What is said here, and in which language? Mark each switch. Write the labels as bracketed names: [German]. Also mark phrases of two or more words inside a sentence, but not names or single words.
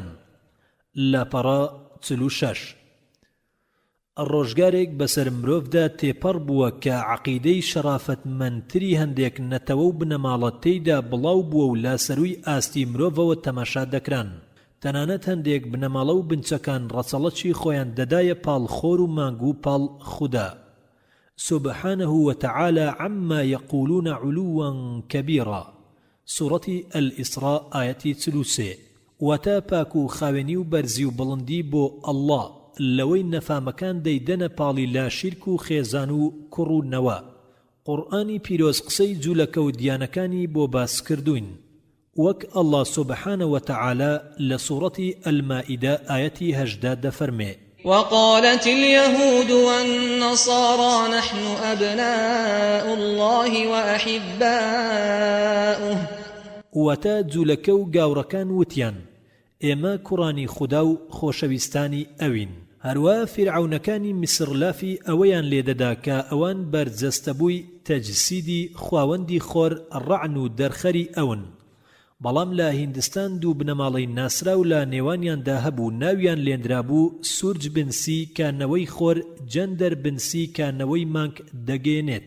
[Central Kurdish] لاپەڕا 46 ڕۆژگارێک بەسەر مرۆڤدا تێپەڕ بووە کە عەقیدەی شەرافەتمەندتری هەندێک نەتەوە و بنەماڵە تێیدا بڵاو بووە و لا سەرووی ئاستی مرۆڤەوە تەماشا دەکران. تەنانەت هەندێک بنەماڵە و بنچەکان ڕەچەڵەکی خۆیان دەدایە پاڵخۆر و مانگ و پاڵ خودا [Arabic] سبحانه وتعالى عما يقولون علوا كبيرا. سورة الإسراء آية 33. [Central Kurdish] وتا پاکو خاوێنی و بەرزی و بڵندی بۆ ئەڵڵا لەوەی نەفامەکان دەیدەنە پاڵی لا شیرک و خێزان و کوڕ و نەوە. قورئانی پیرۆز قسەی جوولەکە و دیانەکانی بۆ باس کردوین وەک ئەڵڵا [Arabic] سبحانه وتعالى [Central Kurdish] لە سوورەتی ئەلمائیدە ئاەتی 18 دەفەرمێ: [Arabic] وقالت اليهود والنصارى نحن أبناء الله وأحباؤه. [Central Kurdish] وتا جوولەکە و گاوڕەکان وتیان ئێمە کوڕانی خودا و خۆشەویستانی ئەوین. هەروە فیرعەونەکانی میسر لافی ئەوەیان لێدەدا کە ئەوان بەرجەستەبووی تەجسیدی خواوەندی خۆر ڕەعن و دەرخەری ئەون. بەڵام لە هیندستان دوو بنەماڵەی ناسرا و لە نێوانیاندا هەبوو ناویان لێنرابوو سورج بنسی کانەوەی خۆر جەندەر بنسی کانەوەی مانگ دەگەێنێت.